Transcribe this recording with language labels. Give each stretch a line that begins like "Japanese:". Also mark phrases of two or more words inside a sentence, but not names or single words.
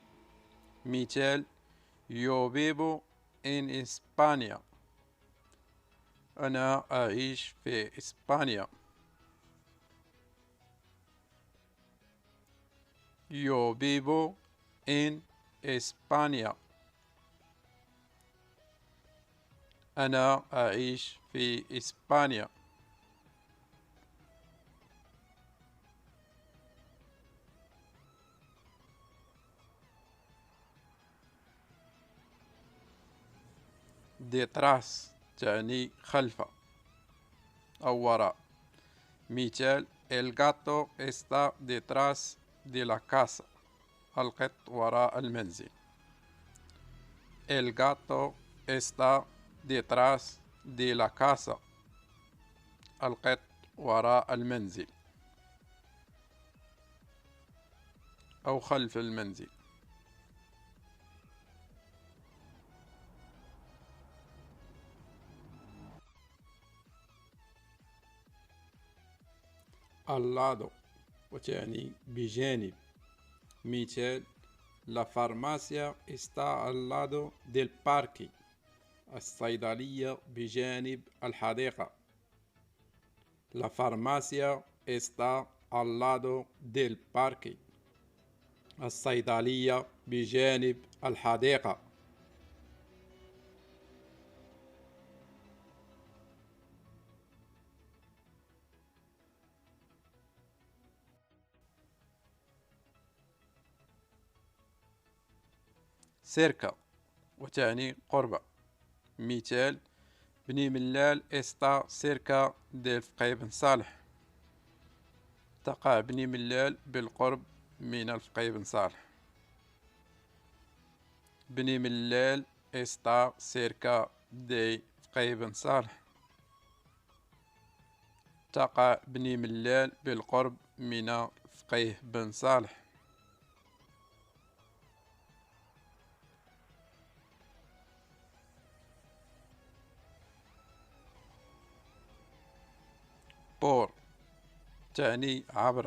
Arabic: مثال:
Spanish: yo vivo en España.
Arabic: أنا أعيش في إسبانيا.
Spanish: yo vivo en España.
Arabic: أنا أعيش في إسبانيا. detrás تعني خلف أو وراء. مثال:
Spanish: el gato está detrás de la casa.
Arabic: القط وراء المنزل.
Spanish: el gato está detrás de la casa.
Arabic: القط وراء المنزل أو خلف المنزل.
Spanish: al lado
Arabic: وتعني بجانب. مثال:
Spanish: la farmacia está al lado del parque.
Arabic: الصيدلية بجانب الحديقة.
Spanish: la farmacia está al lado del parque.
Arabic: الصيدلية بجانب الحديقة. cerca وتعني قرب.
Spanish: مثال: بني ملال está cerca del فقي بن صالح.
Arabic: تقع بني ملال بالقرب من الفقي بن صالح.
Spanish: بني ملال está cerca دي فقيه بن صالح.
Arabic: تقع بني ملال بالقرب من فقيه بن صالح. بور تعني عبر.